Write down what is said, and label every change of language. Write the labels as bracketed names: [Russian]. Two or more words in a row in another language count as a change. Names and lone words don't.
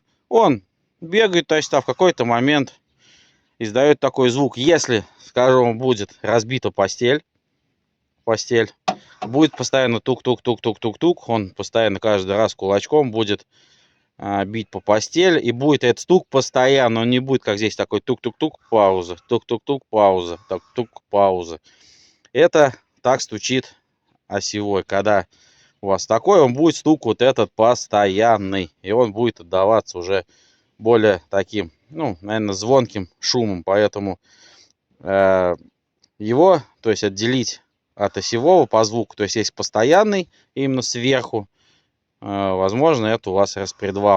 [Russian] Он бегает, то есть в какой-то момент издает такой звук. Если, скажем, будет разбита постель, будет постоянно тук-тук-тук-тук-тук-тук, он постоянно каждый раз кулачком будет бить по постели, и будет этот стук постоянно, он не будет, как здесь, такой тук-тук-тук, пауза, тук-тук-тук, пауза, тук-тук, пауза. Это так стучит осевой. Когда у вас такой, он будет стук вот этот постоянный, и он будет отдаваться уже более таким, ну, наверное, звонким шумом. Поэтому его, то есть отделить от осевого по звуку, то есть есть постоянный именно сверху, возможно, это у вас распредвал.